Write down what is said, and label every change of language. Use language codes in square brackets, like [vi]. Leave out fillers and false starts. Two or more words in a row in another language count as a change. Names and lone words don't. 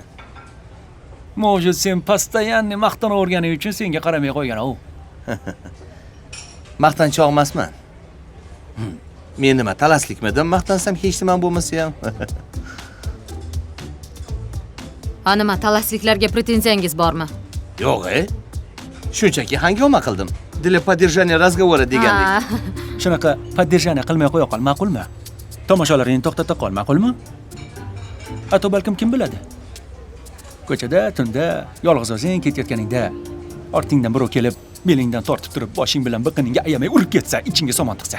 [uz] Mavjud sen постоянно maqtanaverganing uchun senga qaramay qo'ygan u. Maqtanchoq emasman. Men nima talaslikmidim, maqtansam hech nimam bo'lmasa ham. Nima, talasliklarga pretenziyangiz bormi? Yo'q, shunchaki hangoma qildim. [ru] Для поддержания разговора degandek. [uz] Shunaqa поддержание qilmay qo'ya qol, ma'qulmi? Tomoshalaringni to'xtata qol, ma'qulmi? Hatto balkim kim biladi? Ko'chada, tunda, yolg'iz o'zing ketayotganingda, ortingdan birov kelib, belingdan tortib turib, boshing bilan biqiningga ayamay urib ketsa, ichingga somon tiqsa.